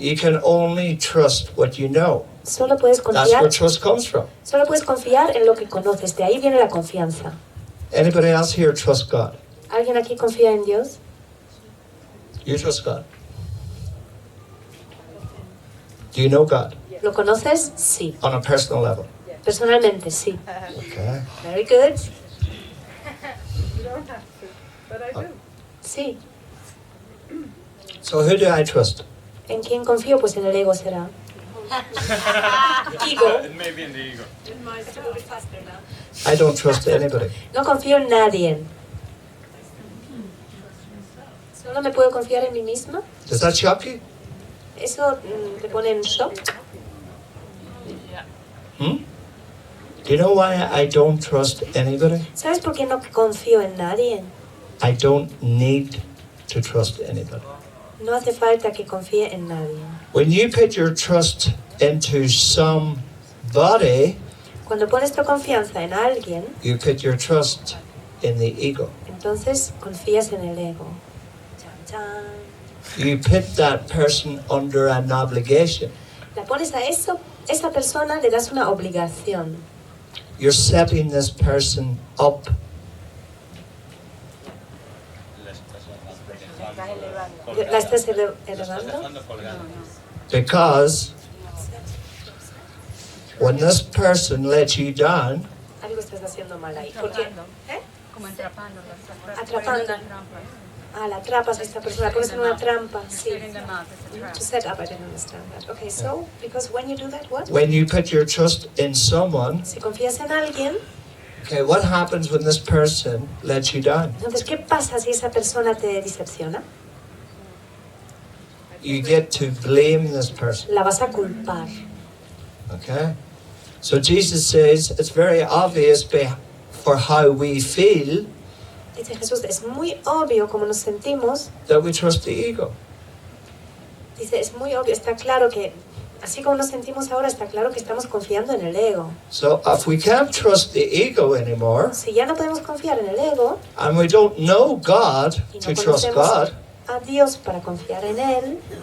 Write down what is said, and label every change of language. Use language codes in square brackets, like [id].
[en] You can only trust what you know. [es] Solo puedes [en] That's where [es] confiar, [en] trust comes from. [es] solo puedes confiar en lo que conoces. De ahí viene la confianza. [en] Anybody else here trust God? [es] ¿Alguien aquí confía en Dios? [en] You trust God. Do you know God [es] ¿Lo conoces? Sí. [en] on a personal level? [es] Personalmente, sí. [en] Okay. Very good. You don't have to, but I do. [es] Sí. [en] So who do I trust? [es] ¿En quién confío? Pues en el ego será. [en] Ego. Maybe in the ego. I don't trust anybody. [es] No confío en nadie. ¿Solo me puedo confiar en mí misma? [en] Does that shock you? [es] ¿Eso te pone en shock? [en] Do you know why I don't trust anybody? [es] ¿Sabes por qué no confío en nadie? [en] I don't need to trust anybody. [es] No hace falta que confíe en nadie. [en] When you put your trust into somebody, [es] Cuando pones tu confianza en alguien, [en] you put your trust in the ego. [es] entonces confías en el ego. Chan, chan. [en] You put that person under an obligation. [es] La pones a esa persona le das una obligación. [en] You're setting this person up. [es] ¿La estás elevando? [en] Because when this person lets you down, [es] Algo estás haciendo mal ahí. Porque, Como atrapando. Atrapando. La atrapas a esta persona, la pones en una trampa. Sí. [en] Setting them up as a trap. To set up, I didn't understand that. Okay, so, because when you do that, what? when you put your trust in someone, [es] Si confías en alguien, [en] okay, what happens when this person lets you down? [es] entonces, ¿qué pasa si esa persona te decepciona? [en] You get to blame this person, [es] La vas a culpar. [en] okay? So Jesus says it's very obvious for how we feel [es] Dice Jesús, es muy obvio cómo nos sentimos. [en] that we trust the ego. [es] Dice, es muy obvio, está claro que, así como nos sentimos ahora, está claro que estamos confiando en el ego. [en] So if we can't trust the ego anymore, [es] Si ya no podemos confiar en el ego, [en] and we don't know God [es] y [en] to [es] no [en] trust [es] conocemos [en] God, [es] a Dios para confiar en Él,